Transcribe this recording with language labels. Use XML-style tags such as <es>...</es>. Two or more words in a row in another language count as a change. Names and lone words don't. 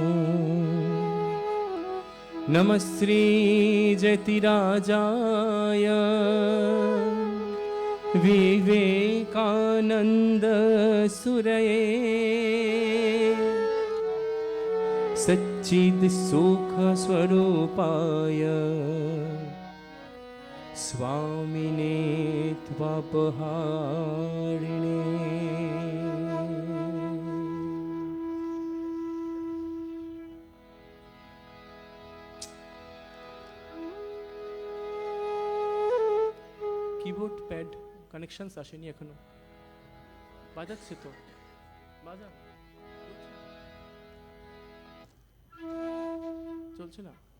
<sa>नमः श्रीजतिराजाय विवेकानंद सुरये सच्चिद सुख स्वरूपाय स्वामिने त्वापहारिणे।</sa> <en>keyboard pad connections</en> <bn>আসেনি এখনো, বাজাচ্ছে তো, বাজা চলছে না।</bn>